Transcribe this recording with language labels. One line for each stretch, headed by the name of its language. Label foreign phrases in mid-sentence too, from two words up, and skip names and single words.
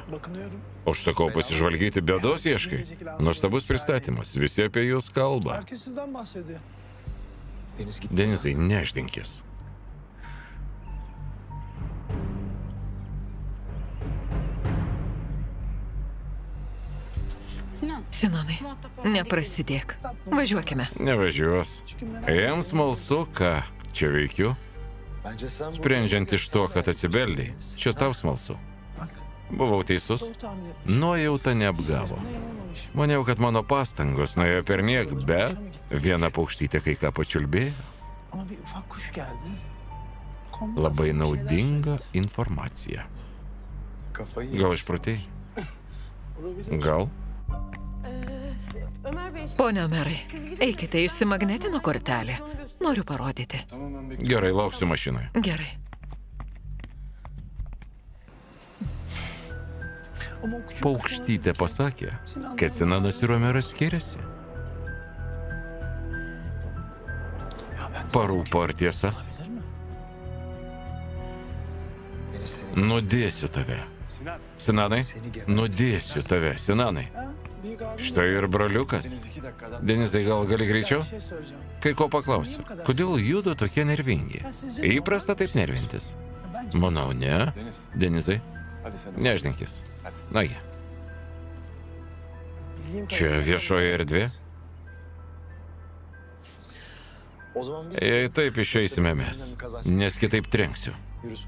Lithuanian: Užsakau pasižvalgyti, bėdos ieškai. Nuostabus pristatymas, visi apie jūs kalba.
Turkish: Herkes sizden bahsediyor.
Lithuanian: Denizai, nešdinkis. Sinanai, neprasidėk. Važiuokime. Nevažiuos. Jam smalsu, ką čia veikiu. Sprendžiant iš to, kad atsibeldai, čia tau smalsu. Buvau teisus. Nuojauta neapgavo. Maniau, kad mano pastangos nuėjo per niek, bet viena paukštytė kai ką pačiulbėjo.
Turkish: Ama bir ufak kuş geldi.
Lithuanian: Labai naudinga informacija. Gal išprotėjai? Gal? Pone Omerai, eikite išsimagnetino kortelę. Noriu parodyti. Gerai, lauksiu mašinoje. Gerai.
Turkish: Ama o küçük
Lithuanian: Paukštytė pasakė, kad Sinanas ir Omeras skiriasi. Parūpo ar tiesa?
Turkish: olabilir mi?
Lithuanian: Nudėsiu tave. Sinanai, nudėsiu tave, Sinanai.
Turkish: Ha? Büyük abi
Lithuanian: Štai ir broliukas. Denizai, gal gali greičiau?
Turkish: bir şey soracağım.
Lithuanian: Kai ko paklausiu, kodėl judu tokie nervingi? Įprasta taip nervintis. Manau, ne. Denizai, neždinkis. Nagi,
Turkish: Bildiğim
Lithuanian: čia viešoji erdvė?
Turkish: O zaman biz
Lithuanian: Jei taip išeisime mes, nes kitaip trenksiu.
Turkish: yürüsün.